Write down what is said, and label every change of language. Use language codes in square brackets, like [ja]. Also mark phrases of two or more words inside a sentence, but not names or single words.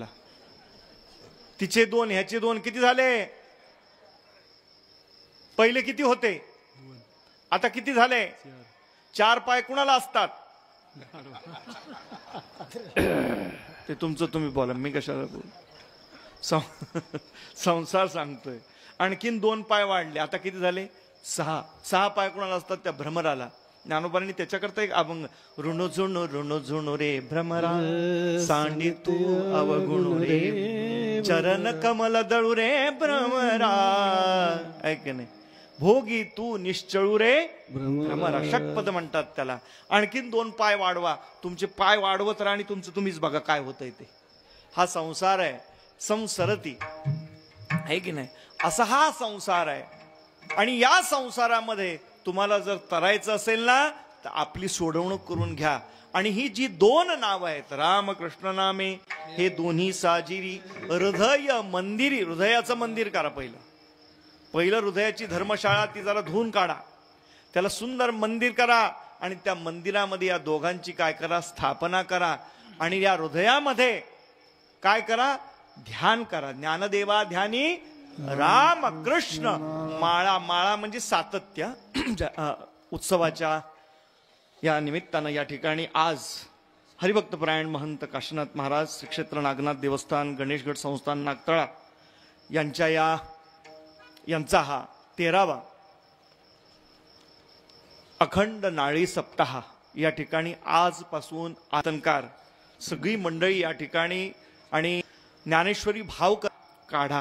[mr] तिचे 2 ह्याचे 2 किती झाले, पहिले किती होते, आता किती झाले, 4 पाय कुणाला असतात, ते तुमचं तुम्ही बोला, मी कशाला बोल. संसार सांगतोय. आणखीन 2 पाय वाढले, आता किती झाले, 6 पाय कुणाला असतात, त्या भ्रमराला. ज्ञानोबांनी त्याच्याकरता एक अभंग, ऋण झुणू रे भ्रमरा, सांडी तू अवगुणू रे, चरण कमल दळू रे भ्रमरा, ऐक नाही, भोगी तू निश्चळू रे भ्रमरा. षटपद म्हणतात त्याला. आणखीन 2 पाय वाढवा, तुमचे पाय वाढवत राहा आणि तुमचं तुम्हीच बघा काय होतंय ते. हा संसार आहे, संसरती आहे की नाही, असा हा संसार आहे. आणि या संसारामध्ये तुम्हाला जर तरायचं असेल ना तर आपली सोडवणूक करून घ्या. आणि ही जी 2 नाव आहेत, राम कृष्ण नामे, हे दोन्ही साजिरी हृदय मंदिरी. हृदयाचं मंदिर करा. पहिलं हृदयाची धर्मशाळा ती जरा धुवून काढा. त्याला सुंदर मंदिर करा आणि त्या मंदिरामध्ये या दोघांची काय करा, स्थापना करा आणि या हृदयामध्ये काय करा, ध्यान करा. ज्ञानदेवा ध्यानी राम कृष्ण. माळा, माळा म्हणजे सातत्य. उत्सवाच्या या निमित्तानं या ठिकाणी आज हरिभक्तपरायण महंत काशीनाथ महाराज श्री क्षेत्र नागनाथ देवस्थान गणेशगड संस्थान नागतळा यांचा हा 13वा अखंड नाळी सप्ताह या ठिकाणी आजपासून आतंकार सगळी मंडळी या ठिकाणी आणि ज्ञानेश्वरी भाव काढा.